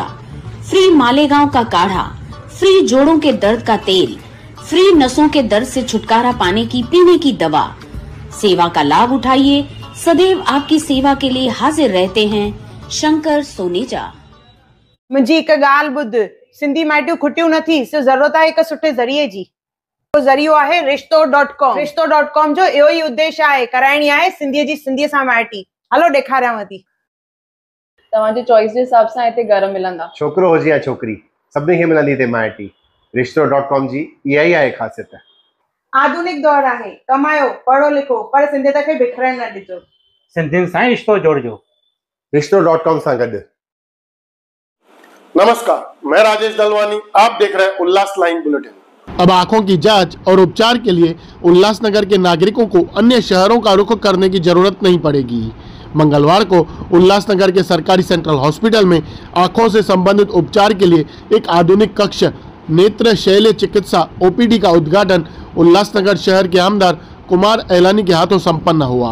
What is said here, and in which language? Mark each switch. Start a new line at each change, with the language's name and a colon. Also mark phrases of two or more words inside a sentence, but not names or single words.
Hindi: फ्री मालेगांव का काढ़ा, फ्री जोड़ों के दर्द का तेल, फ्री नसों के दर्द से छुटकारा पाने की पीने की दवा। सेवा का लाभ उठाइए, सदैव आपकी सेवा के लिए हाजिर रहते हैं शंकर सोनेजा।
Sindhi: मुझी एक गाल बुध, सिंधी माइटियूं खुटियूं नथी,
Hindi: सिर्फ जरूरत है एक
Sindhi: सुठे जरिए जी। तो जरियो आहे रिश्तो.com। रिश्तो.com जो इहो ही उद्देश्य आहे, कराइणी आहे सिंधीअ जी सिंधीअ सां माइटी। हलो ॾेखारियांव थी। तव्हांजी चॉइस जे हिसाब सां हिते घर मिलंदा, छोकरो हुजे या छोकरी, सभिनी खे मिलंदी हिते माइटी। रिश्तो.com जी इहा ई आहे ख़ासियत। आधुनिक दौर आहे, कमायो पढ़ो लिखो पर सिंधियत खे बिखरण न ॾिजो। सिंधियुनि सां रिश्तो जोड़जो रिश्तो.com सां गॾु।
Hindi: नमस्कार, मैं राजेश दलवानी, आप देख रहे हैं उल्लास लाइन बुलेटिन। अब आंखों की जांच और उपचार के लिए उल्लासनगर के नागरिकों को अन्य शहरों का रुख करने की जरूरत नहीं पड़ेगी। मंगलवार को उल्लासनगर के सरकारी सेंट्रल हॉस्पिटल में आंखों से संबंधित उपचार के लिए एक आधुनिक कक्ष नेत्र शैल्य चिकित्सा ओपीडी का उद्घाटन उल्लासनगर शहर के आमदार कुमार एलानी के हाथों संपन्न हुआ।